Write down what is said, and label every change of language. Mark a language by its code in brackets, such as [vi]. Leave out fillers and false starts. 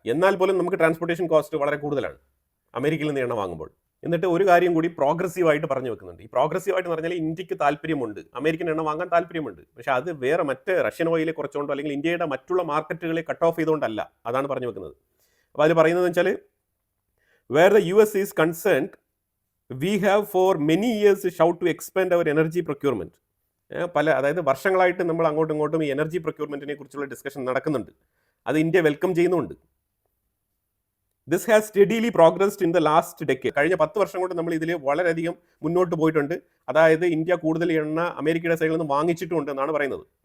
[ml] എന്നാൽ പോലും നമുക്ക് ട്രാൻസ്പോർട്ടേഷൻ കോസ്റ്റ് വളരെ കൂടുതലാണ് അമേരിക്കയിൽ നിന്ന് എണ്ണ വാങ്ങുമ്പോൾ. എന്നിട്ട് ഒരു കാര്യം കൂടി പ്രോഗ്രസീവായിട്ട് പറഞ്ഞു വെക്കുന്നുണ്ട്. ഈ പ്രോഗ്രസീവായിട്ട് പറഞ്ഞാൽ ഇന്ത്യക്ക് താല്പര്യമുണ്ട്, അമേരിക്കൻ എണ്ണ വാങ്ങാൻ താല്പര്യമുണ്ട്. പക്ഷേ അത് വേറെ മറ്റ് റഷ്യൻ ഓയിലെ കുറച്ചുകൊണ്ടോ അല്ലെങ്കിൽ ഇന്ത്യയുടെ മറ്റുള്ള മാർക്കറ്റുകളെ കട്ട് ഓഫ് ചെയ്തുകൊണ്ടല്ല. അതാണ് പറഞ്ഞു വെക്കുന്നത്. അപ്പോൾ അതിൽ പറയുന്നത് വെച്ചാൽ [en] where the US is concerned, we have for many years shout to expand our energy procurement. [ml] അതായത് വർഷങ്ങളായിട്ട് നമ്മൾ അങ്ങോട്ടും ഇങ്ങോട്ടും ഈ എനർജി പ്രൊക്യൂർമെന്റിനെ കുറിച്ചുള്ള ഡിസ്കഷൻ നടക്കുന്നുണ്ട്. അത് ഇന്ത്യ വെൽക്കം ചെയ്യുന്നുണ്ട്. [en] This has steadily progressed in the last decade. [ml] കഴിഞ്ഞ 10 വർഷം കൊണ്ട് നമ്മൾ ഇതിൽ വളരെയധികം മുന്നോട്ട് പോയിട്ടുണ്ട്. അതായത് ഇന്ത്യ കൂടുതൽ എണ്ണ അമേരിക്കയുടെ സൈഡിൽ നിന്ന് വാങ്ങിച്ചിട്ടുണ്ട് എന്നാണ് പറയുന്നത്.